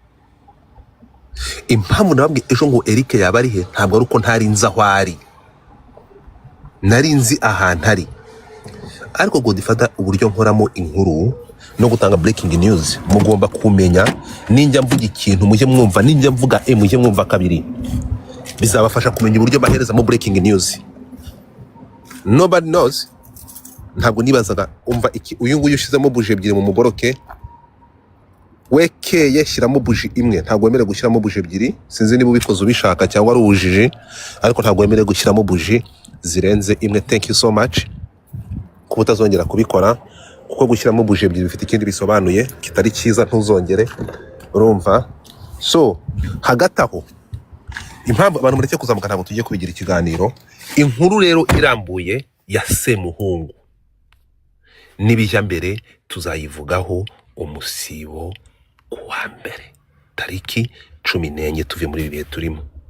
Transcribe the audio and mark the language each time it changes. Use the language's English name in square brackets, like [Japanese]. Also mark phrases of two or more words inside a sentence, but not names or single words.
[Kinyarwanda] Impamvu nababwiye ejo ngo Eric yaba ari he ntabwo ari uko ntari nzi aho ari, nari nzi ahantu ari. Ariko Godfather uburyo nkoramo inkuru no gutanga [English] breaking news, [Kinyarwanda] mugomba kumenya. Ninjya mvuga ikintu mujye mwumva, ninjya mvuga mujye mwumva kabiri. Bizabafasha kumenya uburyo bahereza mu [English] breaking news. Nobody knows. [Kinyarwanda] Ntabwo nibazaga umva iki, uyu nguyu ushizemo buje ebyiri mu mugoroke, wekeye shyiramo buji imwe. Ntabwo wemerewe gushyiramo buji ebyiri. Sinzi niba ubikoze ubishaka cyangwa ari ubujiji, ariko ntabwo wemerewe gushyiramo buji zirenze imwe. [English] Thank you so much [Kinyarwanda] kuba utazongera kubikora, kuko gushyiramo buji ebyiri bifite ikindi bisobanuye kitari cyiza. Ntuzongere, urumva. So hagati aho, impamvu abantu mureke kuzamuka ntabwo tugiye kubigira ikiganiro. Inkuru rero irambuye ya Semuhungu n'ibijya mbere tuzayivugaho umusibo kuwa mbere tariki 14 tuve muri bihe turimo.